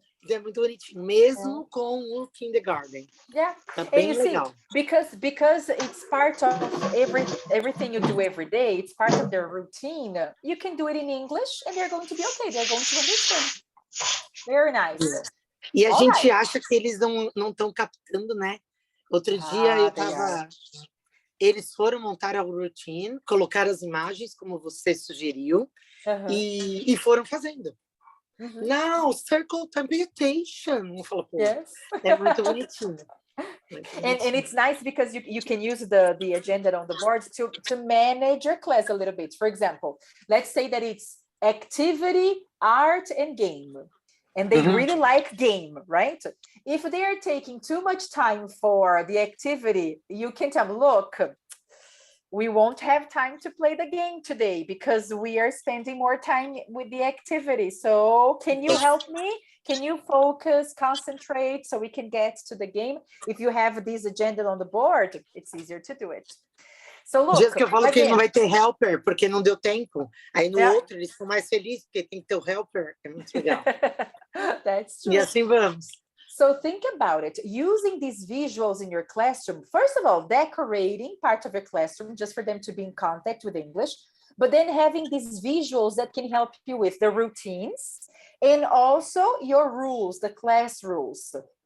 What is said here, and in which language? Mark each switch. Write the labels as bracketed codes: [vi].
[en] É muito bonitinho, mesmo com o kindergarten. Tá bem legal. Because it's part of everything you do every day, it's part of their routine. You can do it in English and they're going to be okay. They're going to understand. Very nice. [pt] E a gente acha que eles não estão captando, né? Outro dia eu tava... Eles foram montar a routine, colocar as imagens, como você sugeriu, e foram fazendo. [en] Now, circle computation. Yes. [pt] É muito bonitinho. [en] And it's nice because you can use the agenda on the board to manage your class a little bit. For example, let's say that it's activity, art, and game. And they really like game, right? If they are taking too much time for the activity, you can tell them, look, we won't have time to play the game today because we are spending more time with the activity. So can you help me? Can you focus, concentrate so we can get to the game? If you have this agenda on the board, it's easier to do it. So look, [pt] dias que eu falo que não vai ter helper porque não deu tempo. Aí no outro eles ficam mais felizes porque tem que ter o helper. É muito legal. [en] That's true. [pt] E assim vamos. [en] So think about it, using these visuals in your classroom, first of all, decorating part of your classroom just for them to be in contact with English, but then having these visuals that can help you with the routines and also your rules, the class rules.